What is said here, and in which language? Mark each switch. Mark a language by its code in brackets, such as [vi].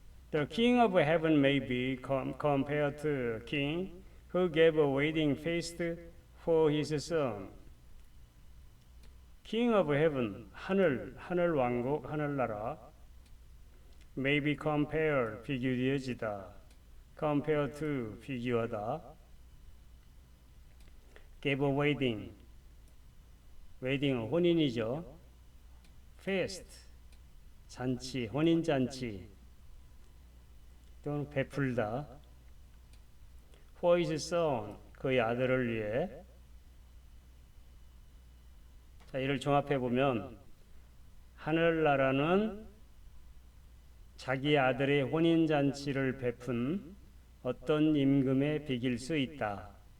[en] The king of heaven may be compared to a king who gave a wedding feast for his son. King of heaven, [ko] 하늘 왕국, 하늘나라. [en] may be compared, [ko] 비교되어지다. [en] compare to, [ko] 비교하다. [en] gave a wedding, [ko] 웨딩은 혼인이죠. feast, 잔치, 혼인잔치 또는 베풀다. [en] for his son, [ko] 그의 아들을 위해. 자, 이를 종합해 보면 하늘나라는 자기 아들의 혼인잔치를 베푼 어떤 임금의 비길 수 있다.